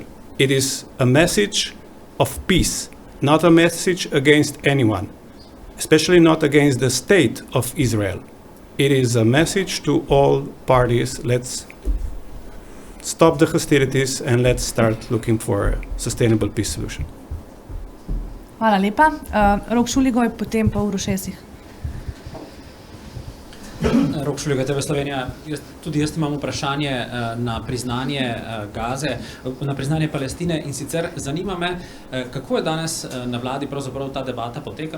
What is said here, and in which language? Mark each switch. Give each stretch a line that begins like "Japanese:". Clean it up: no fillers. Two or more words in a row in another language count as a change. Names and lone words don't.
English: It is a message of peace, not a message against anyone, especially not against the state of Israel. It is a message to all parties. Let's stop the hostilities and let's start looking for a sustainable peace solution.
Slovenian: Hvala lepa. Rok Šuligoj, potem pa Uroš Esih. Rok Šuligoj, TV Slovenija. Tudi jaz imam vprašanje na priznanje Gaze, na priznanje Palestine in sicer zanima me, kako je danes na vladi pravzaprav ta debata potekala.